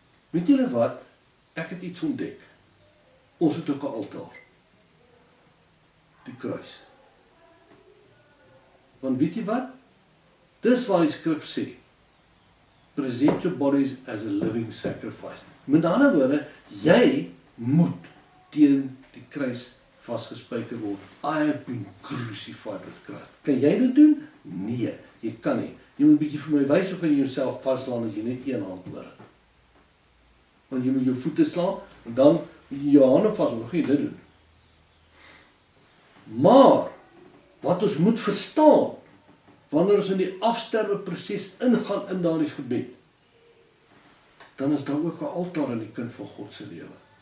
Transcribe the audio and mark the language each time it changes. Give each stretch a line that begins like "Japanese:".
Afrikaans: Weet julle wat? Ek het iets ontdek. Ons het ook 'n altaar. Die kruis. Want weet jy wat? Dis waar die skrif sê,
English: present your bodies as a living sacrifice.
Afrikaans: Met ander woorde, jy moet teen die kruis vasgespijker word.
English: I have been crucified with Christ.
Afrikaans: Kan jy dit doen? Nee, jy kan nie. Jy moet 'n bietjie vir my wys hoe kan jy jouself vaslaan as jy net een hand hoor. Want jy moet jou voete slaan en dan moet jy jou hande vas, hoe gaan jy dit doen? Maar wat ons moet verstaan, wanneer ons in die afsterwe proses ingaan in daardie gebed, dan is daar ook 'n altaar in die kind van God se lewe.